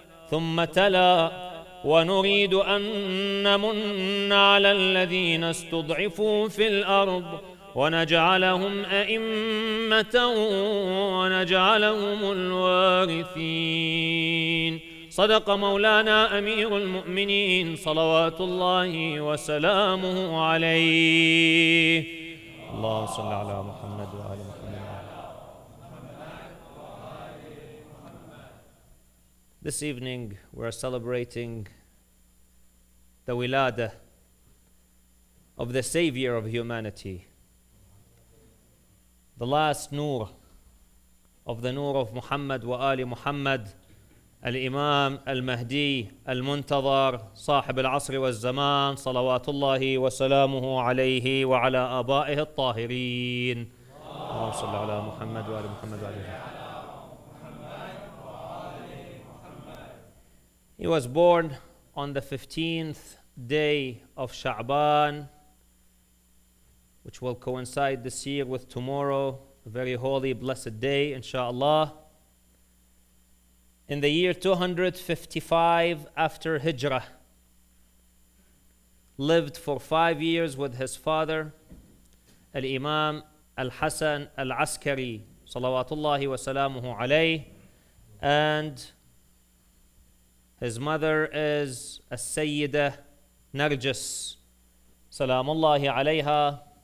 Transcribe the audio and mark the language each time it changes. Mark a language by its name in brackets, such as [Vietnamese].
[Arabic] ثم تلا: ونريد أن نمن على الذين استضعفوا في الأرض ونجعلهم أئمة ونجعلهم الوارثين. صدق مولانا أمير المؤمنين صلوات الله وسلامه عليه. اللهم صل على محمد وآل محمد. [English] This evening we're celebrating the wiladah of the Savior of humanity, the last nur of the nur of Muhammad wa Ali Muhammad, Al-Imam Al-Mahdi Al-Muntazar, [Arabic] صاحب العصر والزمان صلوات الله وسلامه عليه وعلى آبائه الطاهرين. اللهم صل على محمد وآل محمد وعلى. [English] He was born on the 15th day of Sha'aban, which will coincide this year with tomorrow, a very holy, blessed day, inshallah. In the year 255 after Hijrah, lived for 5 years with his father, Al-Imam Al-Hasan Al-Askari, salawatullahi wa salamuhu alayh, and his mother is As-Sayyidah Narjis, salamullahi alayha.